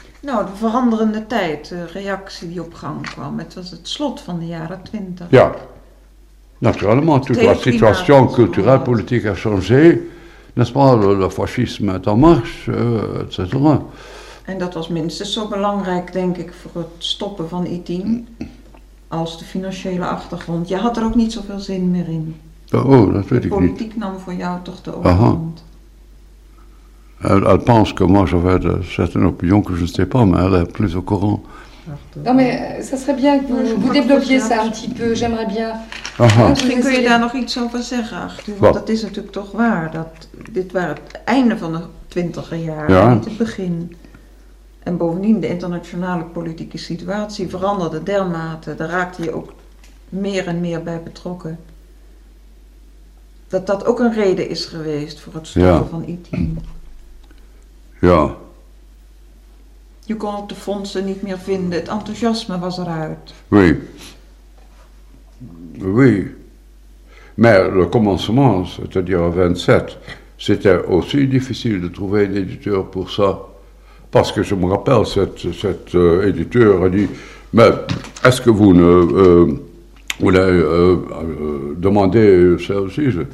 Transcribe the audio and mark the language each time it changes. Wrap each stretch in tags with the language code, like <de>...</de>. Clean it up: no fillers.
<nl>Nou, de veranderende tijd, de reactie die op gang kwam. Het was het slot van de jaren 20. Ja, natuurlijk.</nl> <fr>Toute la situation culturelle politique a changé. N'est-ce pas, le fascisme est en marche, etc.</fr> <nl>En dat was minstens zo belangrijk, denk ik, voor het stoppen van ITIN als de financiële achtergrond. Je had er ook niet zoveel zin meer in. Oh, dat weet ik niet. De politiek nam voor jou toch de overhand.</nl> <fr>Elle pense que moi j'avais de certaines opinions que je ne sais pas, mais elle est plus au courant. Non, mais ça serait bien que vous développiez ça un petit peu, j'aimerais bien.</fr> <nl>Misschien kun je daar nog iets over zeggen, Arthur, want dat is natuurlijk toch waar, dat dit waren het einde van de 20e jaren, ja. Niet het begin. En bovendien, de internationale politieke situatie veranderde dermate, daar raakte je ook meer en meer bij betrokken. Dat dat ook een reden is geweest voor het stoppen van ITIN. Ja. Je kon ook de fondsen niet meer vinden, het enthousiasme was eruit.</nl> <fr>Oui. Oui. Mais le commencement, c'est-à-dire 27, c'était aussi difficile de trouver un éditeur pour ça. Parce que je me rappelle, cet éditeur a dit, mais est-ce que vous ne voulez demander ça aussi?</fr>